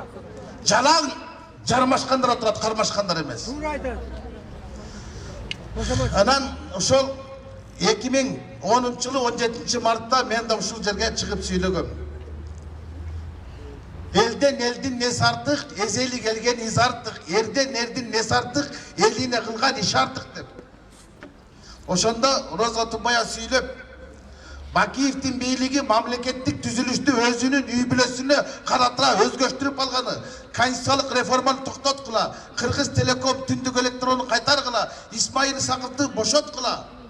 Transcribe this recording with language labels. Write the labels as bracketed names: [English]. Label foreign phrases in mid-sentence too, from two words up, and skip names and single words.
[Kyrgyz] Жалаң жармашкандар отурат, кармашкандар эмес. Тура айтат. Анан ошол 2010 жылы 17 мартта мен да ушул жерге чыгып сүйлөгөм. Элдин несі артық, эзели келген из артық, эрдин несі артық, элине кылган иш артық деп. Ошондо Роза Отунбаева сүйлөп, Бакиевдин бийлиги мамлекеттик түзүлүштү өзүнүн үй бүлөсүнө каратыра өзгөчтүрүп алганы, конституциялык реформаны токтоткула, Кыргыз Телеком түндүк электронду кайтаргыла, Исмаил Исаковду бошоткула.